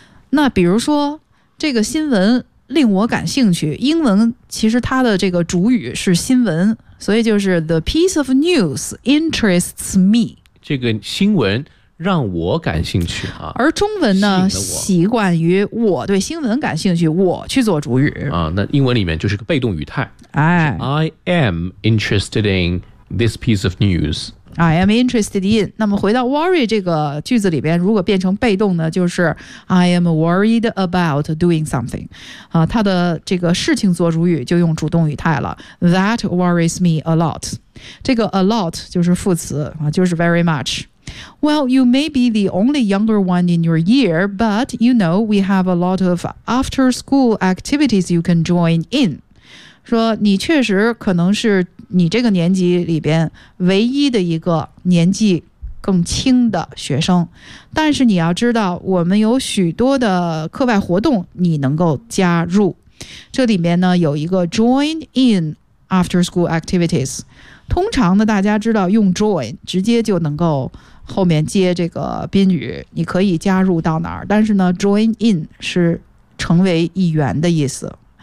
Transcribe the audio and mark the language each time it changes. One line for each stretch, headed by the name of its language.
Chinese: 那比如说这个新闻令我感兴趣，英文其实它的这个主语是新闻，所以就是
English: The piece of news interests me，
Chinese: 这个新闻让我感兴趣啊。而中文呢习惯于我对新闻感兴趣，我去做主语啊。那英文里面就是个被动语态，哎，
English: I am interested in this piece of news I am interested in.
Chinese: 那么回到 worry 这个句子里边，如果变成被动呢，就是
English: I am worried about doing something.
Chinese: 啊，它的这个事情做主语就用主动语态了。
English: That worries me a lot.
Chinese: 这个 a lot 就是副词啊，就是
English: very much. Well, you may be the only younger one in your year, but you know we have a lot of after school activities you can join in.
Chinese: 说你确实可能是你这个年级里边唯一的一个年纪更轻的学生，但是你要知道我们有许多的课外活动你能够加入。这里面呢有一个
English: join in after school activities，
Chinese: 通常呢大家知道用 join 直接就能够后面接这个宾语，你可以加入到哪儿，但是呢 join in 是成为一员的意思。